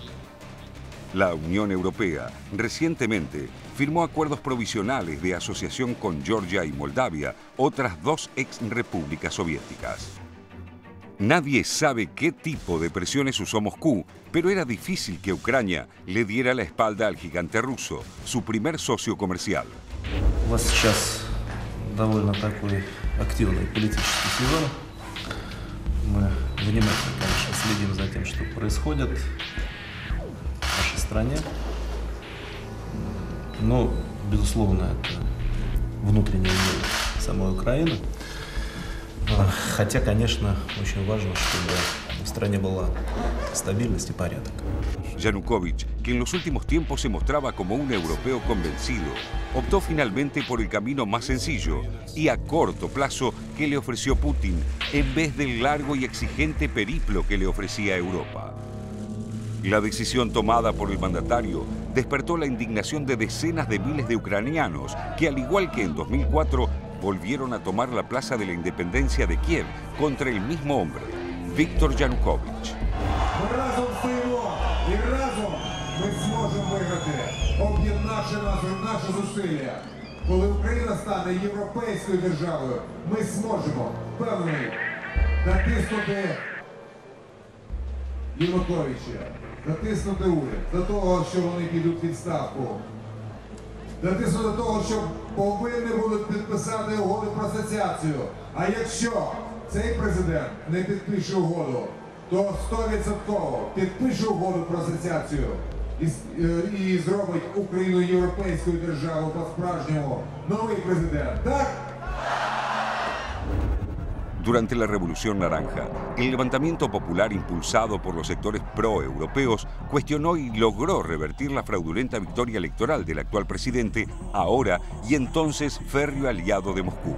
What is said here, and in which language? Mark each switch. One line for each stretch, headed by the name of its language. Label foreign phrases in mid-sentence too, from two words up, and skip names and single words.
Spanish: La Unión Europea recientemente firmó acuerdos provisionales de asociación con Georgia y Moldavia, otras 2 ex-repúblicas soviéticas. Nadie sabe qué tipo de presiones usó Moscú, pero era difícil que Ucrania le diera la espalda al gigante ruso, su primer socio comercial.
Russian: У вас сейчас довольно такой активный политический сезон. Мы внимательно, конечно, следим за тем, что происходит в нашей стране. Но, безусловно, это внутреннее дело самой Украины. Хотя, конечно, очень важно, чтобы в стране была стабильность y порядок.
Spanish: Yanukovych, que en los últimos tiempos se mostraba como un europeo convencido, optó finalmente por el camino más sencillo y a corto plazo que le ofreció Putin, en vez del largo y exigente periplo que le ofrecía Europa. La decisión tomada por el mandatario despertó la indignación de decenas de miles de ucranianos que, al igual que en 2004, volvieron a tomar la Plaza de la Independencia de Kiev contra el mismo hombre, Víktor Yanukovych.
Ukrainian: Разом стоїмо і разом ми зможемо виграти, об'єднавши наші зусилля. Коли Україна стане європейською державою, ми зможемо, впевнений, натиснути Януковича, натиснути уряд до того, що вони підуть в відставку. Натиснути до того, що повинні будуть підписати угоду про асоціацію. А якщо цей президент не підпише угоду, то 100% підпише угоду про асоціацію і зробить Україну європейською державою по-справжньому новий президент, так?
Spanish: Durante la Revolución Naranja, el levantamiento popular impulsado por los sectores pro-europeos cuestionó y logró revertir la fraudulenta victoria electoral del actual presidente, ahora y entonces férreo aliado de Moscú.